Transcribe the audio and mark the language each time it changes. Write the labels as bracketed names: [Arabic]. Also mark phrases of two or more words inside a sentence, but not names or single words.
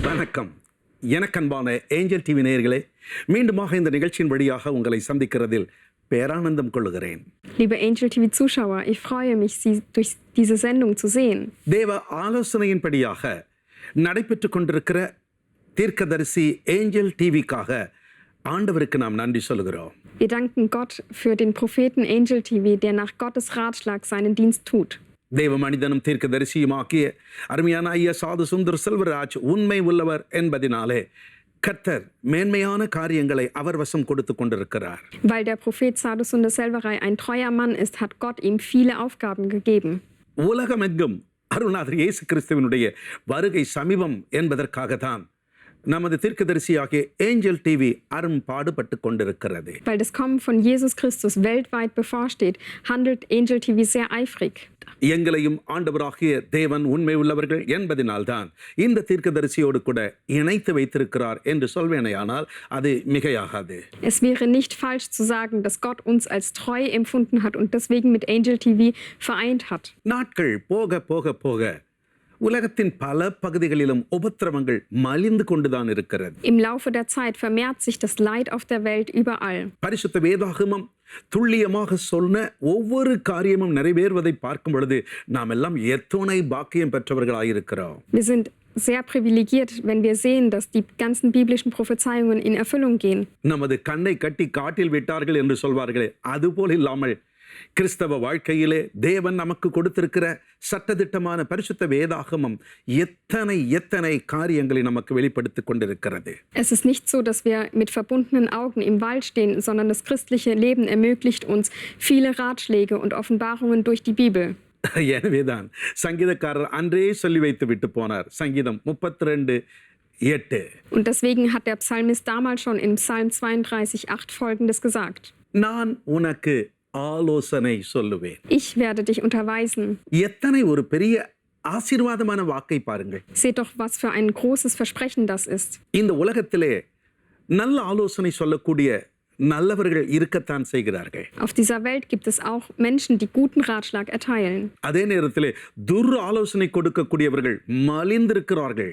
[Tamil] வணக்கம். எனக்கன்பான ஏஞ்சல் டிவி நேயர்களே, மீண்டுமாக இந்த நிகழ்ச்சியின் வழியாக உங்களை சந்திக்கிறதில் பேரானந்தம் கொள்ளுகிறேன். [German] Liebe Angel TV Zuschauer, ich freue mich, Sie durch diese Sendung zu sehen. [Tamil] தேவ ஆலோசனையின்படியாக நடைபெற்றுக் கொண்டிருக்கிற தீர்க்கதரிசி ஏஞ்சல் டிவிக்காக ஆண்டவருக்கு நாம் நன்றி சொல்கிறோம். [German] Wir danken Gott für den Propheten Angel TV, der nach Gottes Ratschlag seinen Dienst tut. [Tamil] தேவ மனிதனும் தீர்க்கதரிசியுமாக்கிய அருமையான ஐயா சாது சுந்தர் செல்வராஜ் உண்மை உள்ளவர் என்பதினாலே கர்த்தர் மேன்மையான காரியங்களை அவர் வசம் கொடுத்து கொண்டிருக்கிறார். [German] Weil der Prophet Sadhu Sundar Selvaraj ein treuer Mann ist, hat Gott ihm viele Aufgaben gegeben. [Tamil] உலகமெங்கும் அருள்நாதர் இயேசு கிறிஸ்துவினுடைய வருகை சமீபம் என்பதற்காகத்தான் நமது தீர்க்கதரிசியாகிய ஏஞ்சல் டிவி அரும்பாடுபட்டு கொண்டிருக்கிறது. [German] Weil das Kommen von Jesus Christus weltweit bevorsteht, handelt Angel TV sehr eifrig. [Tamil] எங்களையும் ஆண்டவராகிய தேவன் உண்மை உள்ளவர்கள் என்பதினால்தான் இந்த தீர்க்கதரிசியோடு கூட இணைத்து வைத்திருக்கிறார் என்று சொல்வேனேயானால் அது மிகையாகாது. [German] Es wäre nicht falsch zu sagen, dass Gott uns als treu empfunden hat und deswegen mit Angel TV vereint hat. [Tamil] நாட்கள் போக போக போக உலகத்தின் பல பகுதிகளிலும் உபத்திரவங்கள் மலிந்து கொண்டுதான் இருக்கிறது. [German] Im Laufe der Zeit vermehrt sich das Leid auf der Welt überall. [Tamil] பரிசுத்த வேதாகமம் துல்லியமாக சொன்ன ஒவ்வொரு காரியமும் நிறைவேறுவதை பார்க்கும் பொழுது நாம் எல்லாம் எத்துணை பாக்கியம் பெற்றவர்களாயிருக்கிறோம். [German] Wir sind sehr privilegiert, wenn wir sehen, dass die ganzen biblischen Prophezeiungen in Erfüllung gehen. [Tamil] நமது கண்ணை கட்டி காட்டில் விட்டார்கள் என்று சொல்வார்களே, அதுபோல் இல்லாமல் கிறிஸ்தவ வாழ்க்கையிலே தேவன் நமக்கு கொடுத்திருக்கிற சட்டதிட்டமான பரிசுத்த வேதாகமம் எத்தனை எத்தனை காரியங்களை நமக்கு வெளிப்படுத்திக் கொண்டிருக்கிறது. [German] Es ist nicht so, dass wir mit verbundenen Augen im Wald stehen, sondern das christliche Leben ermöglicht uns viele Ratschläge und Offenbarungen durch die Bibel. [Tamil] எனவேதான் சங்கீதக்காரர் அன்றே சொல்லி வைத்து விட்டு போனார். சங்கீதம் 32:8. [German] Und deswegen hat der Psalmist damals schon in Psalm 32:8 Folgendes gesagt. [Tamil] நான் உனக்கு ஆலோசனை சொல்லுவேன். [German] Ich werde dich unterweisen. [Tamil] எத்தனை ஒரு பெரிய ஆசீர்வாதமான வாக்கை பாருங்கள். [German] Seht doch, was für ein großes Versprechen das ist. [Tamil] இந்த உலகத்திலே நல்ல ஆலோசனை சொல்லக்கூடிய நல்லவர்கள் இருக்கத்தான் செய்கிறார்கள். [German] Auf dieser Welt gibt es auch Menschen, die guten Ratschlag erteilen. [Tamil] அதே நேரத்திலே துர் ஆலோசனை கொடுக்கக்கூடியவர்கள் மலிந்திருக்கிறார்கள்.